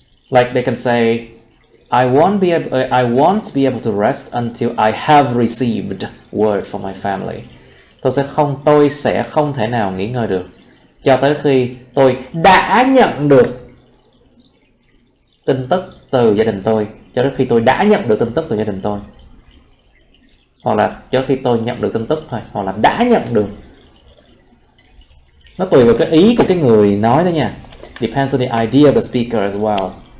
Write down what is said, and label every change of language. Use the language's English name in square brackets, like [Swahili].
[English] Like they can say, I won't be able to rest until I have received word from my family. [Vietnamese] Tôi sẽ không thể nào nghỉ ngơi được cho tới khi tôi đã nhận được tin tức từ gia đình tôi. Cho tới khi tôi đã nhận được tin tức từ gia đình tôi. Hoặc là cho khi tôi nhận được tin tức thôi. Hoặc là đã nhận được. Nó tùy vào cái ý của cái người nói đó nha. [English] Depends on the idea of the speaker as well.